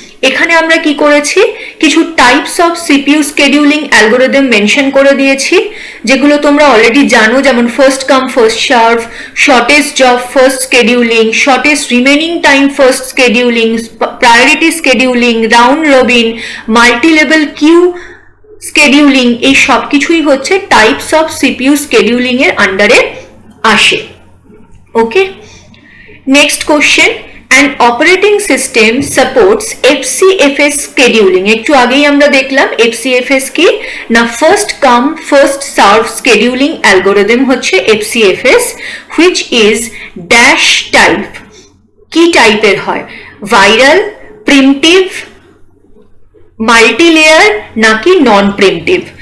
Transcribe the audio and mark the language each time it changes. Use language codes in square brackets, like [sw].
[bn] এখানে আমরা কি করেছি, কিছু types of CPU scheduling algorithm mention করে দিয়েছি, যেগুলো তোমরা অলরেডি জানো, যেমন first come first serve, shortest job first scheduling, shortest remaining time first scheduling, priority scheduling, round robin, multi level Q scheduling, এই সব কিছুই হচ্ছে টাইপস অফ সিপিইউ স্কেডিউলিং এর আন্ডারে আসে। [en] Okay, next question, an operating system supports FCFS scheduling। [bn] একটু আগেই আমরা দেখলাম FCFS কি না, first come first serve scheduling algorithm হচ্ছে FCFS, [en] which is dash type. [bn] কি টাইপের হয়? ভাইরাল, প্রিমিটিভ, মাল্টিলেয়ার নাকি নন প্রিমিটিভ?